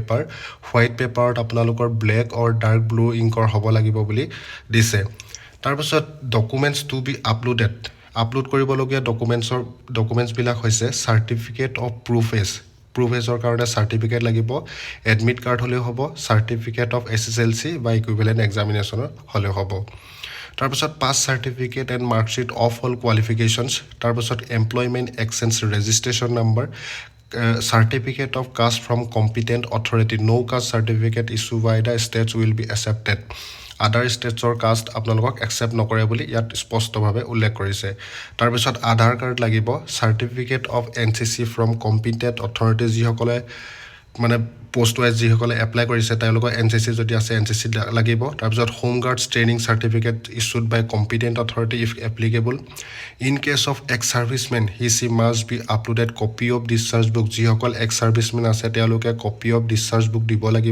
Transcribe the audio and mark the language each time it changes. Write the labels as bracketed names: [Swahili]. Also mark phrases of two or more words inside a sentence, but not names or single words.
[Assamese] পেপাৰত আপোনালোকৰ [English] black or dark blue [Assamese] ইংকৰ হ'ব লাগিব বুলি দিছে তাৰপাছত [English] documents to be upload [Assamese] কৰিবলগীয়া ডকুমেণ্টছবিলাক হৈছে [English] certificate of proof age [Assamese] কাৰণে চাৰ্টিফিকেট লাগিব [English] admit card [Assamese] হ'লেও হ'ব [English] certificate of SSLC [Assamese] বা [English] equivalent examination [Assamese] হ'লেও হ'ব তাৰপাছত [English] pass certificate and marksheet of all qualifications [Assamese] তাৰপাছত [English] employment exchange registration number certificate of caste from competent authority no caste certificate issue by the states will be accepted other states or caste [Assamese] আপোনালোকক accept নকৰে বুলি ইয়াত স্পষ্টভাৱে উল্লেখ কৰিছে তাৰপিছত আধাৰ কাৰ্ড লাগিব [English] certificate of NCC from competent [Assamese] authority যিসকলে মানে [English] post wise [Assamese] যিসকলে এপ্লাই কৰিছে তেওঁলোকৰ NCC যদি আছে NCC লাগিব তাৰপিছত [English] home guards training certificate issued by competent authority if applicable in case of ex servicemen he must be uploaded copy of discharge book যিসকল ex servicemen [Assamese] আছে তেওঁলোকে [English] copy of discharge book [Assamese] দিব লাগিব